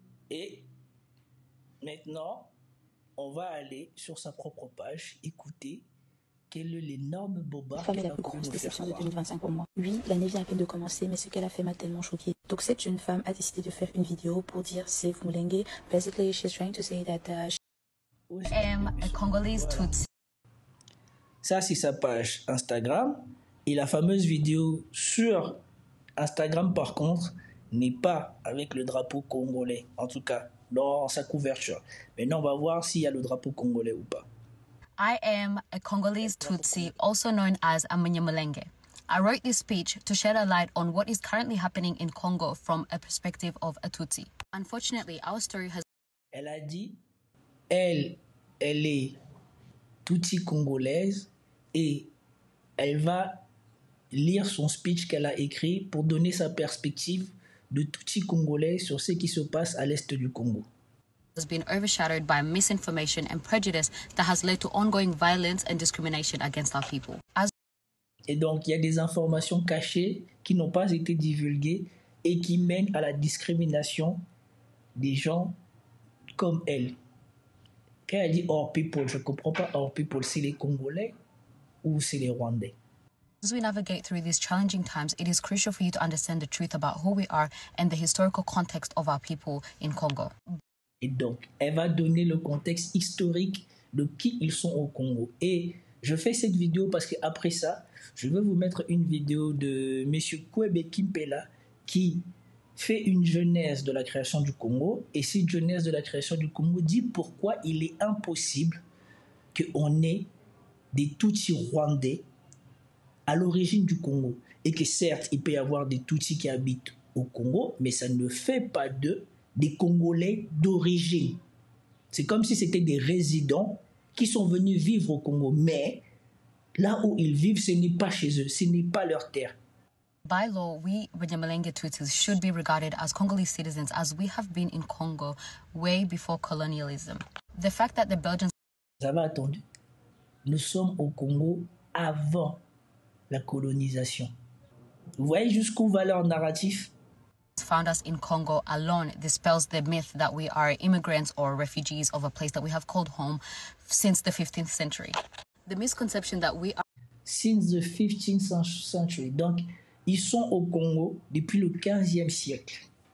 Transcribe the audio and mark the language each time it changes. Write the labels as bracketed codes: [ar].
[fr] Et maintenant, on va aller sur sa propre page, écouter quel est l'énorme bobard. La femme est la plus grosse déception de 2025 pour moi. Oui, l'année vient à peine de commencer, mais ce qu'elle a fait m'a tellement choquée. Donc cette jeune femme a décidé de faire une vidéo pour dire Save Mulenge. [en] Basically, she's trying to say that I am a Congolese Tutsi. [fr] Ça, c'est sa page Instagram. Et la fameuse vidéo sur Instagram, par contre, n'est pas avec le drapeau congolais. En tout cas, dans sa couverture. Maintenant, on va voir s'il y a le drapeau congolais ou pas. [en] I am a Congolese Tutsi, also known as a Munyamulenge. I wrote this speech to shed a light on what is currently happening in Congo from a perspective of a Tutsi. Unfortunately, our story has... [fr] Elle a dit, elle est Tutsi congolaise et elle va lire son speech qu'elle a écrit pour donner sa perspective de Tutsi congolais sur ce qui se passe à l'est du Congo. [en] Has been overshadowed by misinformation and prejudice that has led to ongoing violence and discrimination against our people. [fr] Et donc, il y a des informations cachées qui n'ont pas été divulguées et qui mènent à la discrimination des gens comme elle. Quand elle dit « [en] our people [fr] », je ne comprends pas « [en] our people [fr] », c'est les Congolais ou c'est les Rwandais? [en] As we navigate through these challenging times, it is crucial for you to understand the truth about who we are and the historical context of our people in Congo. [fr] Et donc, elle va donner le contexte historique de qui ils sont au Congo. Et je fais cette vidéo parce qu'après ça, je vais vous mettre une vidéo de M. Kwebe Kimpela qui fait une genèse de la création du Congo. Et cette genèse de la création du Congo dit pourquoi il est impossible qu'on ait des Tutsis rwandais à l'origine du Congo. Et que certes, il peut y avoir des Tutsis qui habitent au Congo, mais ça ne fait pas d'eux des Congolais d'origine. C'est comme si c'était des résidents qui sont venus vivre au Congo, mais là où ils vivent, ce n'est pas chez eux, ce n'est pas leur terre. [en] By law, we Munyamulenge Tutsis should be regarded as Congolese citizens as we have been in Congo way before colonialism. The fact that the Belgians... [fr] Vous avez attendu? Nous sommes au Congo avant la colonisation. Vous voyez jusqu'où va leur narratif? [en] Found us in Congo alone dispels the myth that we are immigrants or refugees of a place that we have called home since the 15th century. The misconception that we are... Since the 15th century. [fr] Donc, ils sont au Congo depuis le 15e siècle.